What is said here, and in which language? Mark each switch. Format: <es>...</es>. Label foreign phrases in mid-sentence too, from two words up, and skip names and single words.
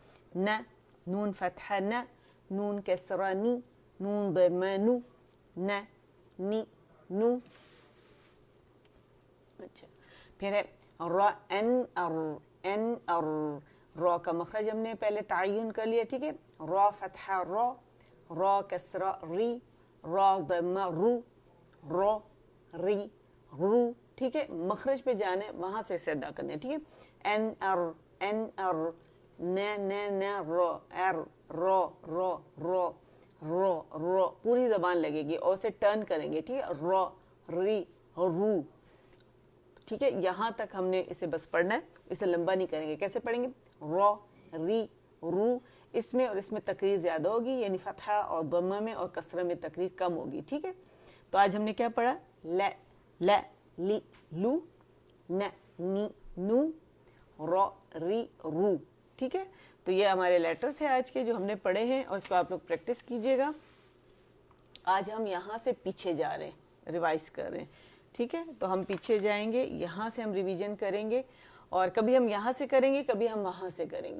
<ur>ن، نون فتحہ ن، نون کسرہ نی، نون ضمہ نو، ن نی نو، اچھا، پھر ہے را، ان ار، ان ار، را کا مخرج ہم نے پہلے تعین کر لیا، ٹھیک ہے۔ را فتحہ را، را کسرہ ری، را ضمہ رو، را ری رو، ٹھیک ہے، مخرج پہ جانے وہاں سے اسے ادا کرنے، ٹھیک ہے۔ ان ار، ان ار، ن را، ار را را را را را، پوری زبان لگے گی اور اسے ٹرن کریں گے، ٹھیک ہے۔ را ری رو، ٹھیک ہے، یہاں تک ہم نے اسے بس پڑھنا ہے، اسے لمبا نہیں کریں گے۔ کیسے پڑھیں گے؟ را ری رو، اس میں اور اس میں تقریر زیادہ ہوگی، یعنی فتحہ اور ضمہ میں اور کسرہ میں تقریر کم ہوگی، ٹھیک ہے۔ تو آج ہم نے کیا پڑھا؟ ل ل لی لو، ن نی نو، را ری رو، ٹھیک ہے۔ تو یہ ہمارے لیٹر تھے آج کے جو ہم نے پڑھے ہیں، اور اس کو آپ لوگ پریکٹس کیجئے گا۔ آج ہم یہاں سے پیچھے جا رہے ہیں، ریوائز کر رہے ہیں، ٹھیک ہے۔ تو ہم پیچھے جائیں گے، یہاں سے ہم ریویژن کریں گے، اور کبھی ہم یہاں سے کریں گے، کبھی ہم وہاں سے کریں گے۔</ur>